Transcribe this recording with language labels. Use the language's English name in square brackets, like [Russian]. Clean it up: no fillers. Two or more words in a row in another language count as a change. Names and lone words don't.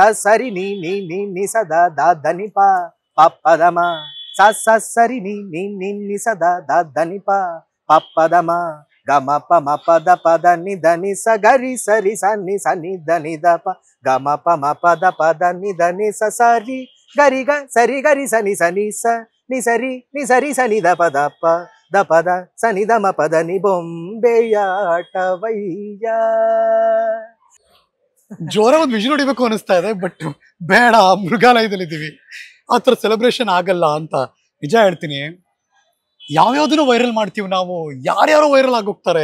[Kannada] ಸರಿ ನೀ ನೀ ನೀ ನಿ ಸದಾ ದ ಧನಿ ಪ ಪಪ್ಪದಮ ಸ ಸ ಸರಿ ನೀ ನೀ ನೀ ನಿ ಸದಾ ದ ಧನಿ ಪ ಪಪ್ಪದಮ ಗ ಮ ಪ ಮ ಪ ದ ಪ ದ ನಿ ದ ನಿ ಸ ಗರಿ ಸರಿ ಸ ನಿ ಸ ನಿ ದ ನಿ ದ ಪ ಗ ಮ ಪ ಮ ಪ ದ ಪ ದ ನಿ ದ ನಿ ಸ ಸರಿ ಗರಿ ಗ ಸರಿ ಗರಿ ಸ ನಿ ಸ ನಿ ಸ ನಿ ಸರಿ ಸ ನಿ ದ ಪ ದ ಪ ದ ಪ ದ ಸ ನಿ ದ ಮ ಪ ದ ನಿ ಬೊಂಬೆಯಾಟವಯ್ಯ. ಜೋರ ಒಂದು ವಿಷಯ ನೋಡಿಬೇಕು ಅನಿಸ್ತಾ ಇದೆ, ಬಟ್ ಬೇಡ, ಮೃಗಾಲಯದಲ್ಲಿದ್ದೀವಿ, ಆತರ ಸೆಲೆಬ್ರೇಷನ್ ಆಗಲ್ಲ ಅಂತ. ನಿಜ ಹೇಳ್ತೀನಿ, ಯಾವ್ಯಾವ್ದನ್ನು ವೈರಲ್ ಮಾಡ್ತೀವಿ ನಾವು, ಯಾರ್ಯಾರೋ ವೈರಲ್ ಆಗೋಗ್ತಾರೆ.